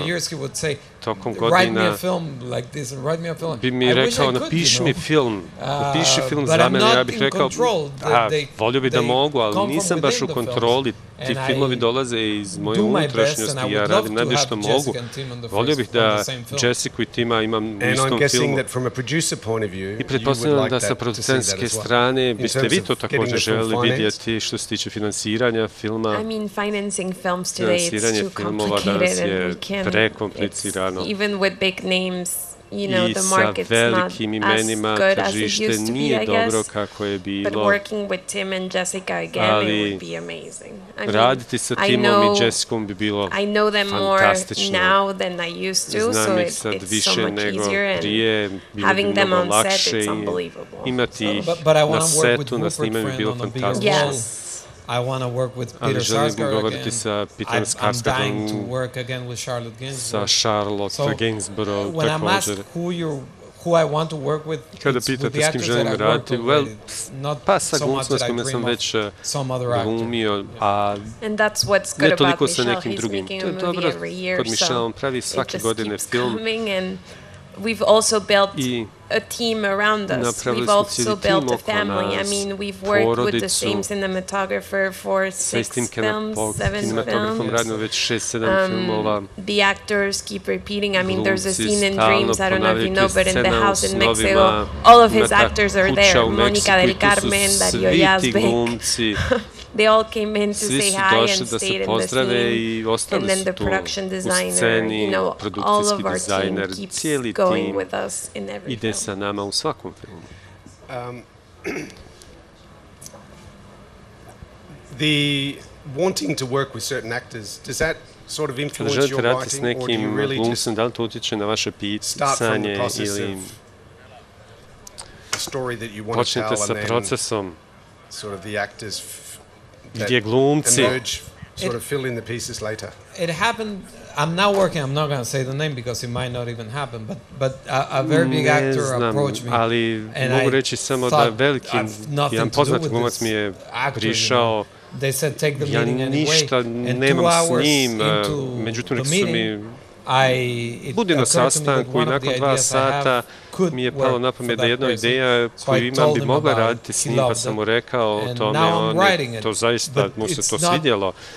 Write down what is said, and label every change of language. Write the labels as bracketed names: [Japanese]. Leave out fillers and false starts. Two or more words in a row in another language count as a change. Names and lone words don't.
[Bosnian] Tokom godina bi mi rekao, napiši mi film, napiši film za mene, ja bih rekao, volio bi da mogu, ali nisam baš u kontroli, ti filmovi dolaze iz moje unutrašnjosti, ja radim najbolje što mogu, volio bih da Jessica i Tima imam u istom filmu. I pretpostavljam da sa producentske strane biste vi to također želeli vidjeti što se tiče finansiranja filma. Finansiranje filmova danas je prekomplicirano. [English] Even with big names, you know, the market's not as good as it used to be, I guess. But working with Tim and Jessica again, it would be amazing. [Bosnian] Raditi sa Timom i Jessicom bi bilo fantastično. [English] I know them more now than I used to, so it's so much easier. And having them on set, it's unbelievable. [Bosnian] Imati ih na setu, na snimanju bi bilo fantastično. [English] Yes. I want to work with Peter Sarsgaard again. I'm dying to work again with Charlotte Gainsbourg. [Bosnian] Sa Charlotte Gainsbourg [English] when I'm asked who I want to work with, [Bosnian] kada pitate s kim želim raditi, pa sa glumcima s kojima sam već glumio, a ne toliko sa nekim drugim. To je dobro kod Michela, on pravi svake godine film. [English] We've also built a team around us. We've also built a family. I mean, we've worked with the same cinematographer for 6 films, 7 films. The actors keep repeating. I mean, there's a scene in Dreams, I don't know if you know, but in the house in Mexico, all of his actors are there. Monica del Carmen, Dario Yazbek. They all came in to say hi and stayed in the scene. And then the production designer, you know, all of our team keeps going with us in every film. [Bosnian] Sa nama u svakom filmu. [English] The wanting to work with certain actors, does that sort of influence your writing, or do you really just [Bosnian] da li to utječe na vaše pisanje ili počnete sa procesom gdje glumci [English] sort of fill in the pieces later? It happened. I'm now working. I'm not going to say the name because it might not even happen. But a very big actor approached me. [Bosnian] Ali mogu reći samo da veliki, jedan poznat glumac mi je prišao Ja ništa nemam s njim, međutim rekli su mi budi na sastanku i nakon 2 sata mi je palo na pamet da jedna ideja koju imam bi mogla raditi s njim, pa sam mu rekao o tome, to zaista mu se to svidjelo.